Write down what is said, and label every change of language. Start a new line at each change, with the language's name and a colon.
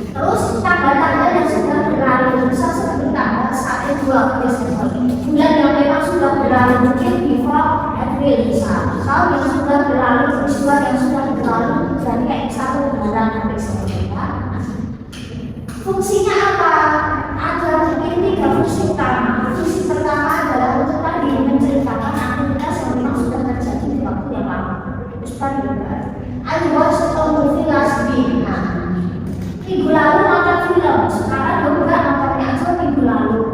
Indonesian: Terus tanggal-tanggal yang sudah berlalu misal seperti tanggal 1 Desember, bulan yang memang sudah berlalu, mungkin
English: before April
Indonesian: misal yang sudah berlalu, peristiwa yang sudah berlalu, jadi kayak 1 bulan Desember. Fungsinya apa? Ada mungkin 3 fungsi utama. Fungsi pertama adalah untuk tadi menceritakan aktivitas yang memang sudah terjadi di waktu yang lama. Seperti juga,
English: I watched a movie last week.
Indonesian: Nah, minggu lalu nonton film. Sekarang juga nontonnya aja minggu lalu.